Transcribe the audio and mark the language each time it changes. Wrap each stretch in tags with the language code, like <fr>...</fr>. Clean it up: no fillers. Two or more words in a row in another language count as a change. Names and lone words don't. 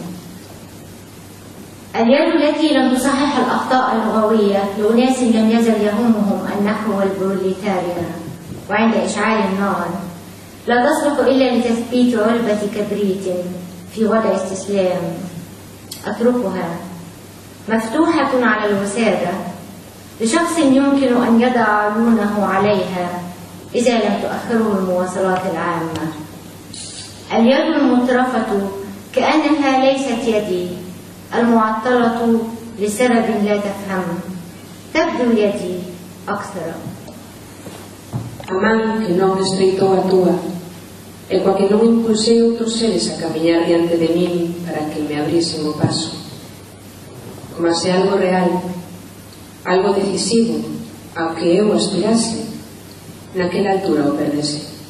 <ar>اليد التي لم تصحح الأخطاء اللغوية لأناس لم يزل يهمهم النحو والبروليتاريا، وعند إشعال النار لا تصلح إلا لتثبيت علبة كبريت في وضع استسلام، أتركها مفتوحة على الوسادة لشخص يمكن أن يضع عيونه عليها إذا لم تؤخره المواصلات العامة. اليد المترفة كأنها ليست يدي، المعطلة لسبب لا تفهم، تبدو يدي أكثر.</ar> <gl>A man que non estreitou a túa, e coa que non impulsei outros seres a camiñar diante de min para que me abrisen o paso, como se algo real, algo decisivo ao que eu aspirase, naquela altura o perdese.</gl>